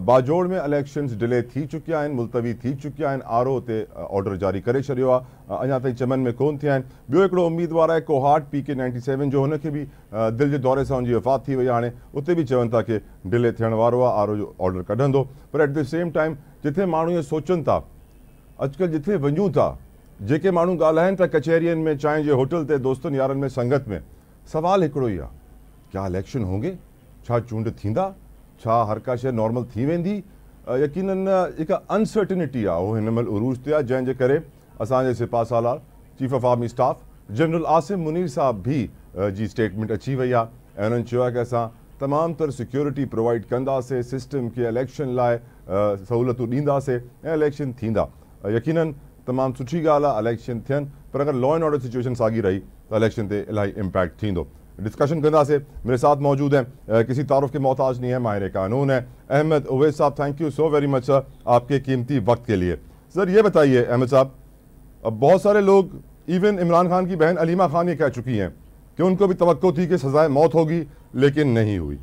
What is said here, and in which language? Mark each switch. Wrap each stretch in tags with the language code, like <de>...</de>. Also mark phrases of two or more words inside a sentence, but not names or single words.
<sd>बाजोड़ में इलेक्शन्स डिले थी चुकिया आहिनि, मुलतवी थी चुकिया आहिनि, RO ते ऑर्डर जारी करे छॾियो आहे, अञा ताईं चमन में कोन थिया आहिनि। ॿियो हिकिड़ो उम्मीदवार आहे कोहाट PK 97 जो, हुनखे बि दिलि जे दौरे सां हुनजी वफ़ात थी वई आहे। हाणे उते बि चवनि था कि डिले थियण वारो आहे, RO जो ऑर्डर कढंदो। पर</sd> <en>at the same time</en> <sd>जिथे माण्हू इहे सोचनि था, अॼुकल्ह जिथे वञूं था, जेके माण्हू ॻाल्हाइनि था कचहरियुनि में, चांहि जे होटल ते, दोस्तनि यारनि में, संगत में, सवाल हिकिड़ो ई आहे,</sd> <hi>क्या इलेक्शन होंगे,</hi> <sd>छा चूंड थींदा, छा हर का शइ नॉर्मल थी वेंदी। यकीनन जेका अनसर्टिनिटी आहे उहो हिन महिल उरूज ते आहे, जंहिंजे करे असांजे सिपा सालार</sd> <en>Chief of Army Staff</en> <sd>जनरल आसिम मुनीर साहब भी जी स्टेटमेंट अची वई आहे ऐं उन्हनि चयो आहे कि असां तमामु तर</sd> <en>security provide</en> <sd>कंदासीं, सिस्टम खे इलेक्शन लाइ सहूलियतूं ॾींदासीं ऐं इलेक्शन थींदा। यकीनन तमामु सुठी ॻाल्हि आहे इलेक्शन थियनि, पर अगरि</sd> <en>law and order situation</en> <sd>साॻी रही त इलेक्शन ते इलाही इम्पैक्ट थींदो। डिस्कशन कंदासीं।</sd> <hi>मेरे साथ मौजूद हैं, किसी तारुफ के मोहताज नहीं है, माहिर कानून है, अहमद उवैस साहब।</hi> <en>thank you so very much sir</en> <hi>आपके कीमती वक्त के लिए। सर ये बताइए अहमद साहब, अब बहुत सारे लोग, इवन इमरान खान की बहन अलीमा खान ये कह चुकी हैं कि उनको भी तवक्को थी कि सजाए मौत होगी, लेकिन नहीं हुई।</hi>